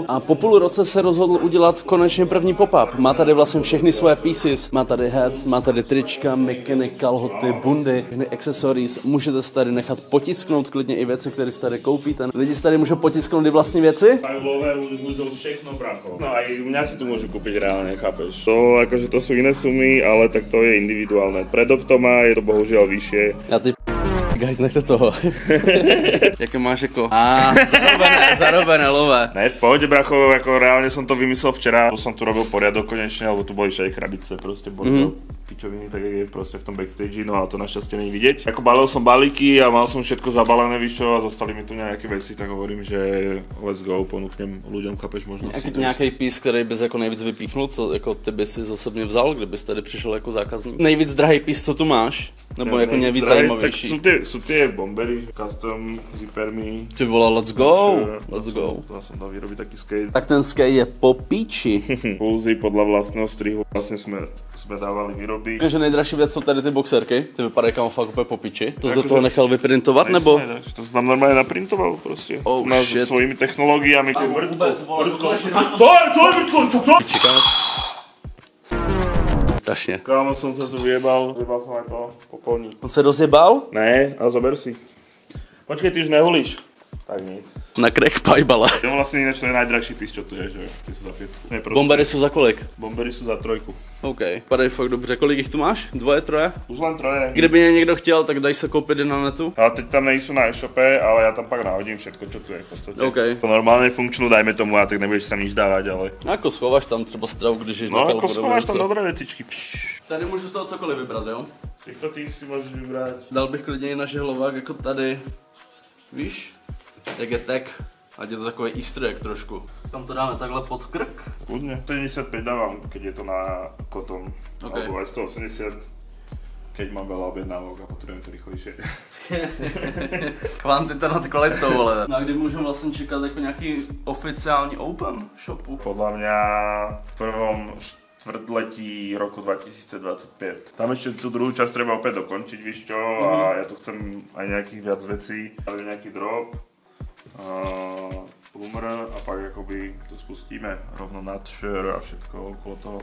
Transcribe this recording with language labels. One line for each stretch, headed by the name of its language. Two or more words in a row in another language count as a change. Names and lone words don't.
Czech: A po půl roce se rozhodl udělat konečně první pop-up. Má tady vlastně všechny svoje pieces, má tady hats, má tady trička, mikiny, kalhoty, bundy, všechny accessories. Můžete si tady nechat potisknout klidně i věci, které si tady koupíte. Lidi si tady můžou potisknout i vlastní věci. Tak v love můžou všechno, bracho.
Slovak: No a i mňa si tu môžu kúpiť reálne, chápeš? To akože to sú iné sumy, ale tak to je individuálne. Pre Doctoma je to bohužiaľ vyššie.
Czech: Já ty guys, nechte toho. Jaké máš jako?
Slovak: Zarobené lové. Ne, v pohode, bracho, ako reálne som to vymyslel včera. Som tu robil poriadok konečne, lebo tu boli všade krabice, proste bordel. Pičoviny, tak je proste v tom backstage, no a to našťastie není vidieť. Ako balil som balíky a mal som všetko zabalené,
Czech: víš čo,
Slovak: a zostali mi tu nejaké veci, tak hovorím, že
English: let's go,
Slovak: ponúknem ľuďom, chápeš, možno si to.
Czech: Nějaký pís, který bys jako nejvíc vypíchnul, co jako ty bys si osobně vzal, kdybys tady přišel jako zákazník? Nejvíc drahý pís, co tu máš? Nebo jako nejvíc zajímavější?
Slovak: Tak sú tie bombery, custom, zippermi.
Czech: Ty vole,
English: let's go, let's go.
Slovak: Ja som dal vyrobiť taký skate. Tak ten skate je po píči. Pulzy podľa vlastného strihu vlastne sme dávali výroby.
Czech: Že nejdražší věc jsou tady ty boxerky, ty vypadají kam fakt úplně po piči. To z toho nechal vyprintovat, nebo? Ne, to jsem tam normálně naprintoval prostě. S svojimi technologiami. Co? Čekáme. Strašně. Kámo,
Slovak: som sa tu vyjebal som aj to popolník.
Czech: On se rozjebal? Ne, ale zober si. Počkej, ty už nehulíš. Tak nic.
Slovak: Na crack pajbala. Jo, vlastne ináč to je najdrahší pís, čo tu je, že ty sú za 5.
Czech: Bombery jsou za kolik?
Slovak: Bombery sú za 3.
Czech: OK, padají fakt dobře. Kolik jich tu máš? 2, 3?
Slovak: Už len 3.
Czech: Kdyby mě někdo chtěl, tak daj se koupit na netu. Ale teď tam nejsou na e-shope, ale já tam pak nahodím
Slovak: všetko, čo tu je
Czech: v podstatě. OK.
Slovak: To normálně funkčnou, dajme tomu, a tak nebudeš tam nič dávať, ale...
Czech: No jako schováš tam třeba stravu, když ješ na No kalku. jako schováš tam dobré věcičky. Tady můžu z toho cokoliv vybrat, jo? Těchto ty si můžeš vybrat. Dal bych klidně i na žehlovák jako tady. Víš? Jak je tag, ať je to takový
English: easter egg
Czech: trošku. Tam to dáme takhle pod krk.
Slovak: Kľudne. 75 dávam, keď je to na koton. Okay. Alebo aj 180, keď mám veľa objednávok a potrebujem to rýchlejšie. Kvantita nad kvalitou, ale.
Czech: No a kdy můžeme vlastně čekat jako nějaký oficiální
English: open shopu?
Slovak: Podľa mňa v prvom štvrtletí roku 2025. Tam ešte tú druhú časť treba opäť dokončiť,
Czech: víš čo,
Slovak: a ja tu chcem aj nejakých viac vecí, ale nejaký drop.
Czech: Umr a pak jakoby to spustíme rovno na share a
Slovak: všetko okolo toho.